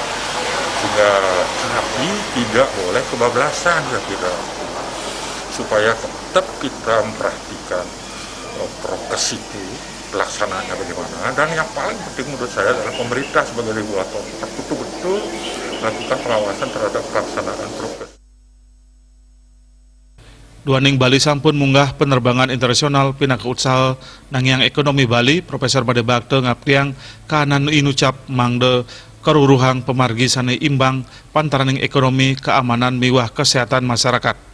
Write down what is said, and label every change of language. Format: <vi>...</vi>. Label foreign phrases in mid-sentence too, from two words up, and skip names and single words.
<id>Sehingga tapi tidak boleh kebablasan, saya kira. Supaya tetap kita memperhatikan prokes itu, pelaksanaannya bagaimana, dan yang paling penting menurut saya adalah pemerintah sebagai regulator betul-betul melakukan pengawasan terhadap pelaksanaan prokes.</id> <ban>Duaning Bali sampun munggah penerbangan internasional pinaka usaha nangyang ekonomi Bali. Profesor Made Bakte ngaptiang kahanan inucap mangde keruruhang pemargi sane imbang pantaraning ekonomi keamanan miwah kesehatan masyarakat.</ban>